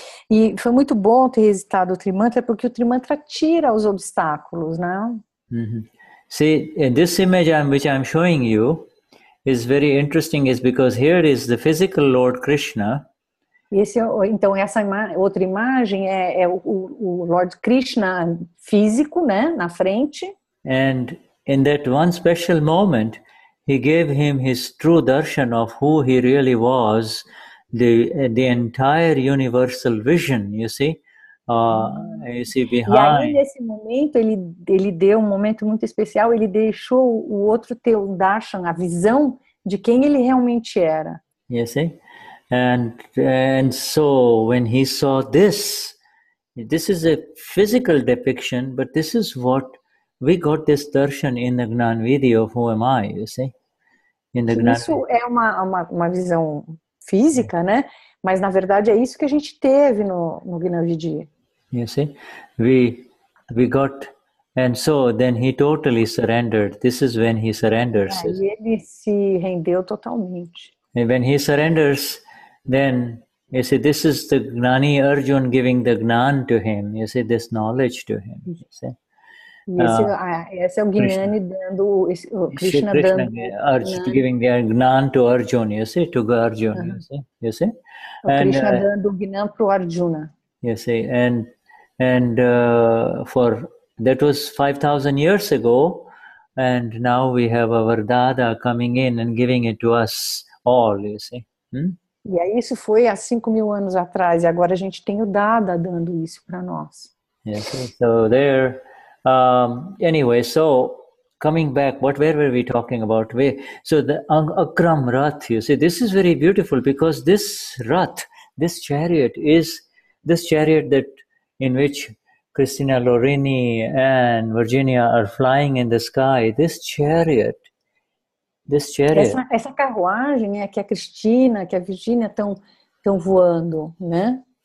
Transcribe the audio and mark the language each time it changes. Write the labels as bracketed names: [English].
[Portuguese] E foi muito bom ter recitado o Trimantra, porque o Trimantra tira os obstáculos, né? [English] See, in this image which I'm showing you, is very interesting is because here is the physical Lord Krishna. [Portuguese] Então, essa outra imagem é o Lord Krishna físico, né, na frente. [English] And in that one special moment, he gave him his true darshan of who he really was, the entire universal vision, you see behind. [Portuguese] E aí, nesse momento, ele deu um momento muito especial, ele deixou o outro ter o darshan, a visão de quem ele realmente era. [English] You see? And so when he saw this is a physical depiction, but this is what we got this darshan in the Gnani video of who am I, you see? In the [Portuguese] Isso é uma visão física, né? Mas na verdade é isso que a gente teve no Gnani video. [English] You see? We got, and so then he totally surrendered. This is when he surrenders. [Portuguese] E ele se rendeu totalmente. [English] And when he surrenders, then you see, this is the Gnani Arjun giving the Gnan to him. You see, this knowledge to him. You see? [Portuguese] Esse é o Gnani dando, o Krishna dando. [English] Giving the Gnan to Arjun, you see, to Arjun, you see? [Portuguese] O Krishna dando o Gnan para o Arjuna. [English] You see, and for that was 5,000 years ago, and now we have our Dada coming in and giving it to us all, you see. [Portuguese] E aí isso foi há 5.000 anos atrás, e agora a gente tem o Dada dando isso para nós. [English] Yes, so there, anyway, so coming back, where were we talking about? So the Akram Rath, you see, this is very beautiful because this Rath, this chariot is this chariot that in which Cristina Lorini and Virginia are flying in the sky. This chariot. [Portuguese] Essa carruagem é que a Cristina, que a Virginia estão voando, né?